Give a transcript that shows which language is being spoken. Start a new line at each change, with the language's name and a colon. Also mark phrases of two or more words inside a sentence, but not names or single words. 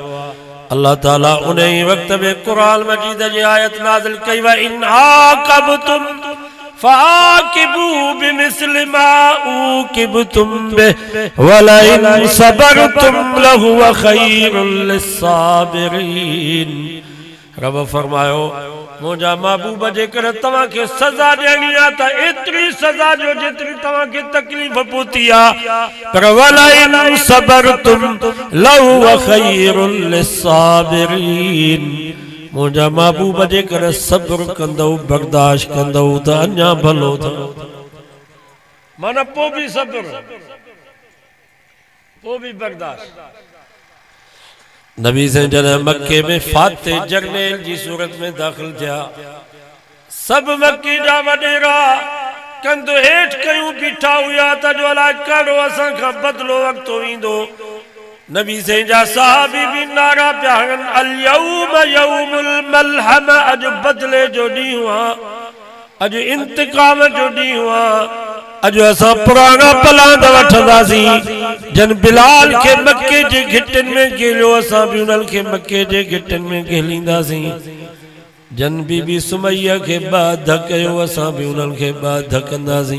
Sindhi: अल्लाह ताला उन ई वक़्त में क़ुरान मजीद जी आयत नाज़िल कई
Arabic: و إن عاقبتم فعاقبوا بمثل ما عوقبتم به و لئن صبرتم لهو خير للصابرين.
Sindhi: रब फरमायो मुंहिंजा महबूब जे करे तव्हांखे सज़ा ॾियणी आहे त एतिरी सज़ा जो जेतिरी तव्हांखे तकलीफ़ पहुती आहे, पर
Arabic: ولئن صبرتم لهو خير للصابرين.
Sindhi: मुंहिंजा महबूब जे करे सब्र कंदव बर्दाश्त कंदव त अञा भलो अथव। माना पोइ बि सब्र, पोइ बि बर्दाश्त। नबी से जॾहिं मक्के में फाते जरनेल जी सूरत में दाख़िल थिया, सब मक्के जा वॾेरा कंधु हेठि कयूं बीठा हुआ त जो अलाए कहिड़ो असां खां बदिलो वक़्तु ईंदो। नबी से जा सहाबी भी नारा पिया हणनि
Arabic: اليوم يوم الملحمة,
Sindhi: अॼु बदिले जो ॾींहुं आहे, अॼु इंतकाम जो ॾींहुं आहे, अॼु असां पुराणा पलांद वठंदासीं। जन बिलाल खे मक्के जे घिटनि में गेलियो असां भी उन्हनि खे मक्के जे घिटनि में गेलींदासीं। जन बीबी सुमैया खे बाध कयो असां भी उन्हनि खे बाध कंदासीं।